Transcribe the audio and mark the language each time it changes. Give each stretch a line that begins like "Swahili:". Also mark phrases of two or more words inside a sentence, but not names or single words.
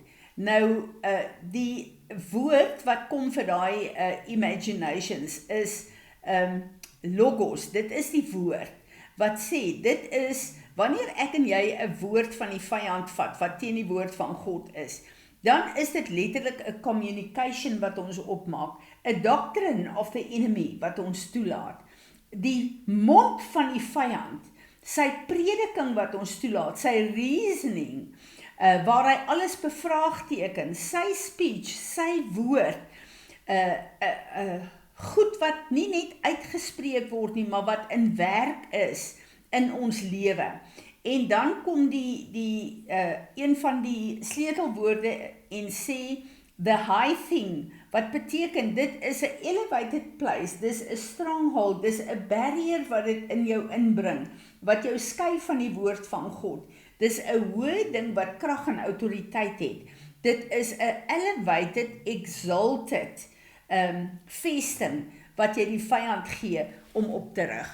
Afrikaans: Nou die woord wat kom vir daai imaginations is logos. Dit is die woord wat sê, dit is wanneer ek en jy 'n woord van die vyand vat wat teen die woord van God is, dan is dit letterlik 'n communication wat ons opmaak, 'n
English: doctrine of the enemy
Afrikaans: wat ons toelaat. Die mond van die vyand, sy prediking wat ons toelaat, sy reasoning, waar hy alles bevraagteken, sy speech, sy woord, goed wat nie net uitgespreek word nie, maar wat in werk is in ons lewe. En dan kom een van die sleutelwoorde en sê,
English: the high thing,
Afrikaans: wat beteken, dit is 'n
English: elevated place,
Afrikaans: dis 'n stronghold, dis 'n barrier wat dit in jou inbring, wat jou skei van die woord van God. Dis 'n hoë ding wat krag en autoriteit het. Dit is 'n
English: elevated, exalted
Afrikaans: vesting wat jy die vyand gee om op te rig.